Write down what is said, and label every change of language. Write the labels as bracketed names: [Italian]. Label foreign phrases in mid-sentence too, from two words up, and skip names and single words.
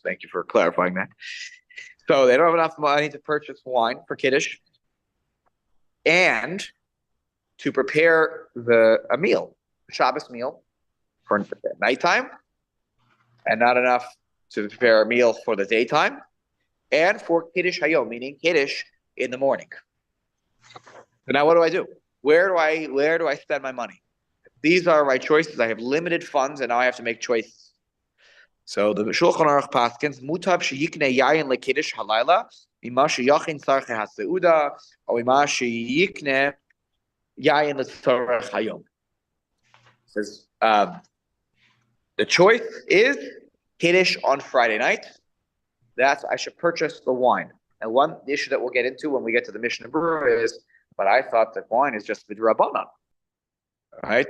[English] Thank you for clarifying that. So they don't have enough money to purchase wine for Kiddush and to prepare a meal, a Shabbos meal for nighttime, and not enough to prepare a meal for the daytime, and for [Hebrew] קידוש היום, [English] meaning Kiddush in the morning. So now what do I do? Where do I spend my money? These are my choices. I have limited funds, and now I have to make choices. So the Shulchan Aruch paskins [Hebrew] מוטב שיקנה יין לקידוש הלילה ממה שיכין צרכי הסעודה or ממה שיקנה יין לצורך היום. [English] Says the choice is Kiddush on Friday night. That's I should purchase the wine. And one issue that we'll get into when we get to the Mishnah Berurah is, but I thought that wine is just midrabanan. Right?